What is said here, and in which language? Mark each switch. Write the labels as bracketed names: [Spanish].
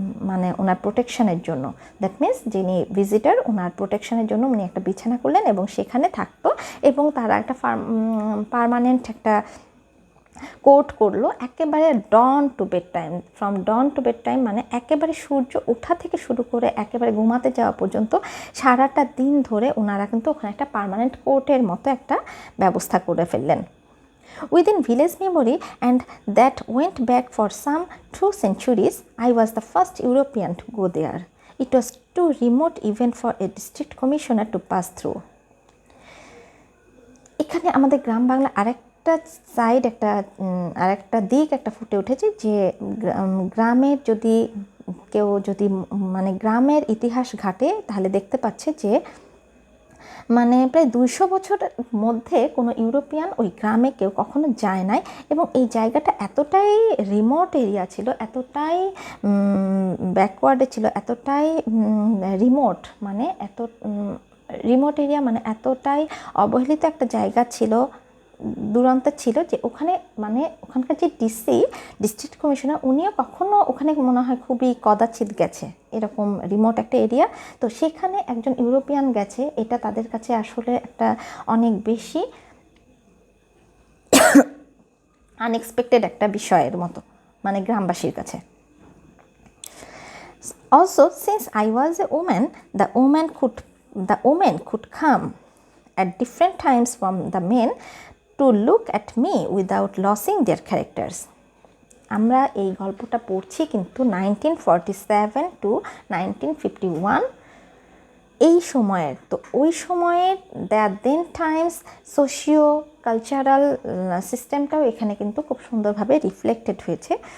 [Bangla] মানে ওনার প্রোটেকশনের জন্য, [English] that means [Bangla] যিনি ভিজিটার ওনার প্রোটেকশনের জন্য উনি একটা বিছানা করলেন এবং সেখানে থাকতো, এবং তারা একটা পার্মানেন্ট একটা কোট করলো একেবারে [English] dawn to bed time, from dawn to bed time [Bangla] মানে একেবারে সূর্য ওঠা থেকে শুরু করে একেবারে ঘুমাতে যাওয়া পর্যন্ত সারাটা দিন ধরে ওনারা কিন্তু ওখানে একটা পার্মানেন্ট কোটের মতো একটা ব্যবস্থা করে ফেললেন। [English] Within village memory, and that went back for some 2 centuries, I was the first European to go there. It was too remote even for a district commissioner to pass through. [Bangla] এখানে আমাদের গ্রাম বাংলা আরেকটা side, আরেকটা দিক একটা ফুটে উঠেছে, যে গ্রামের কেউ যদি মানে গ্রামের ইতিহাস ঘাটে তাহলে দেখতে পাচ্ছে যে মানে প্রায় 200 বছরের মধ্যে কোনো ইউরোপিয়ান ওই গ্রামে কেউ কখনো যায় নাই, এবং এই জায়গাটা এতটাই রিমোট এরিয়া ছিল, এতটাই ব্যাকওয়ার্ডে ছিল, এতটাই রিমোট মানে রিমোট এরিয়া মানে এতটাই অবহেলিত একটা জায়গা ছিল, দূরান্ত ছিল, যে ওখানে মানে ওখানকার যে ডিস্ট্রিক্ট কমিশনার উনিও কখনো ওখানে মনে হয় খুবই কদাচিৎ গেছে, এরকম রিমোট একটা এরিয়া। তো সেখানে একজন ইউরোপিয়ান গেছে, এটা তাদের কাছে আসলে একটা অনেক বেশি আনএক্সপেক্টেড একটা বিষয়ের মতো, মানে গ্রামবাসীর কাছে। [English] Also, since I was a woman, the women could come at different times from the men to look at me without losing their characters. [Bangla] আমরা এই গল্পটা পড়ছি কিন্তু 1947 to 1951 এই সময়ের। তো ওই সময়ের [English] then times [Bangla] সোশিও কালচারাল সিস্টেমটাও এখানে কিন্তু খুব সুন্দরভাবে রিফ্লেক্টেড হয়েছে।